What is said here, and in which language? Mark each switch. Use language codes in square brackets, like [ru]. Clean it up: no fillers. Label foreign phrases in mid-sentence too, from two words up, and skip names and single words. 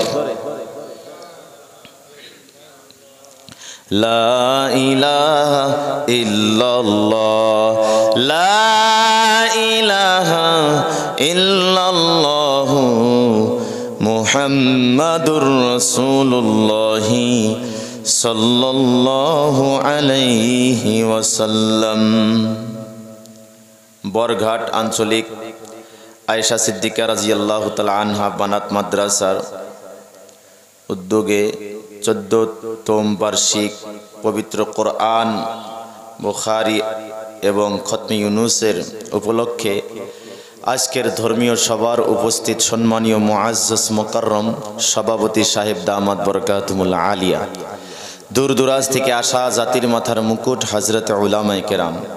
[ar] لا الہ الا اللہ لا الہ الا اللہ محمد رسول اللہ صلی اللہ علیہ وسلم। [bn] বরঘাট আঞ্চলিক আয়েশা সিদ্দিকা [ar] رضي الله تعالى عنها [bn] বানাত মাদ্রাসার উদ্যোগে 14তম বার্ষিক পবিত্র কোরআন, বুখারী এবং খতমে ইউনুসের উপলক্ষে আজকের ধর্মীয় সভার উপস্থিত সম্মানীয় মুআজ্জাজ মুকাররম সভাপতি সাহেব [ar] دامت بركاته العالية, [bn] দূর দূরাজ থেকে আসা জাতির মাথার মুকুট হযরত উলামায়ে কেরাম,